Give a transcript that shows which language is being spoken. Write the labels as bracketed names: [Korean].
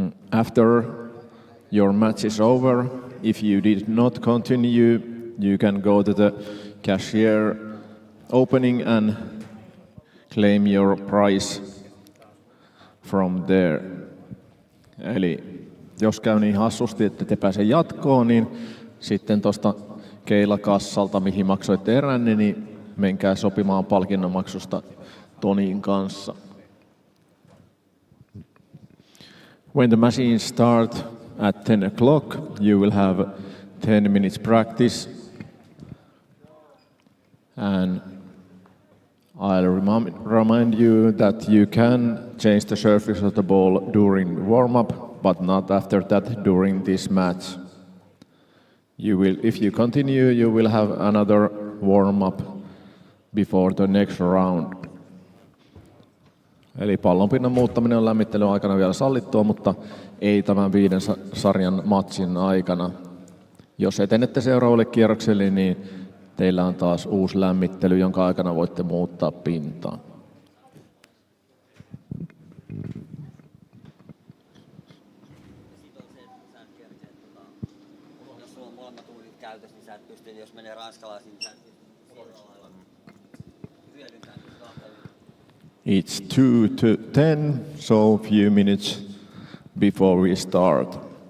[English] After your match is over, if you did not continue, you can go to the cashier opening and claim your prize from there. [Finnish] Eli jos käy niin hassusti, että te pääse jatkoon, niin sitten tuosta keilakassalta, mihin maksoitte eränne, niin menkää sopimaan palkinnonmaksusta Tonin kanssa. [English] When the machines start at 10 o'clock, you will have 10 minutes practice. And I'll remind you that you can change the surface of the ball during warm-up, but not after that during this match. If you continue, you will have another warm-up before the next round. [Finnish] Eli pallonpinnan muuttaminen on lämmittelyn aikana vielä sallittua, mutta ei tämän 5 sarjan matsin aikana. Jos etenette seuraavalle kierrokselle, niin teillä on taas uusi lämmittely, jonka aikana voitte muuttaa pintaa. Jos sulla on molemmat uudit käytössä, niin sä et pysty, jos menee ranskalaisiin, niin sä et hyödyntää kahta. [English] It's 2 to 10, so few minutes before we start.